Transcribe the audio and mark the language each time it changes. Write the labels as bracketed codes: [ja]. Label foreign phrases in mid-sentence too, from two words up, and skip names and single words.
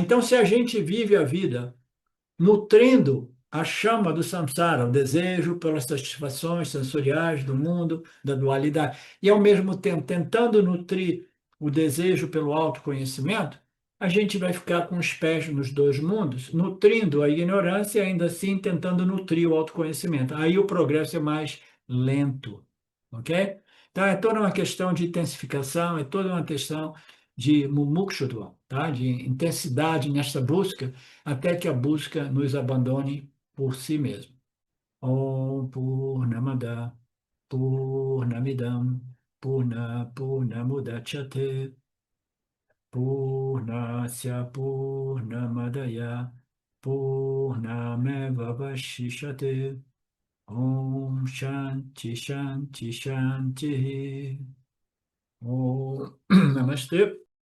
[pt] Então, se a gente vive a vida nutrindo a chama do samsara, o desejo pelas satisfações sensoriais do mundo, da dualidade, e ao mesmo tempo tentando nutrir o desejo pelo autoconhecimento, a gente vai ficar com os pés nos dois mundos, nutrindo a ignorância e ainda assim tentando nutrir o autoconhecimento. Aí o progresso é mais lento, ok? Então é toda uma questão de intensificação, é toda uma questão de mumukshudva, tá? De intensidade nesta busca, até que a busca nos abandone por si mesmo. [sa] ॐ पूर्णमदः पूर्णमिदं पूर्णमुदच्यते पूर्णस्य पूर्णमादाय पूर्णमेवावशिष्यते ॐ शान्ति शान्ति शान्ति ॐ नमस्ते.